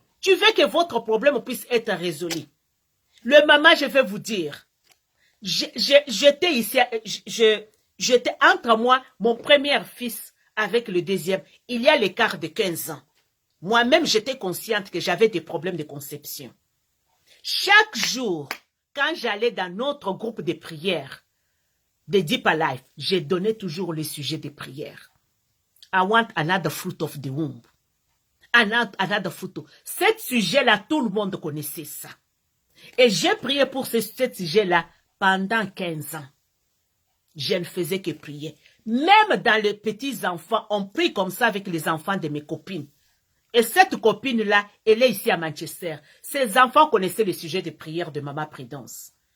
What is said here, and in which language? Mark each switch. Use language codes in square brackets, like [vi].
[fr] Tu veux que votre problème puisse être résolu. Le maman, je vais vous dire, j'étais ici, j'étais entre moi, mon premier fils avec le deuxième, il y a l'écart de 15 ans. Moi-même, j'étais consciente que j'avais des problèmes de conception. Chaque jour, quand j'allais dans notre groupe de prière, de Deep Life, j'ai donné toujours le sujet de prière. [en] I want another fruit of the womb. Another fruit. [fr] Cet sujet-là, tout le monde connaissait ça. Et j'ai prié pour ce sujet-là pendant 15 ans. Je ne faisais que prier. Même dans les petits enfants, on prie comme ça avec les enfants de mes copines. Et cette copine-là, elle est ici à Manchester. Ces enfants connaissaient le sujet de prière de Maman Prudence.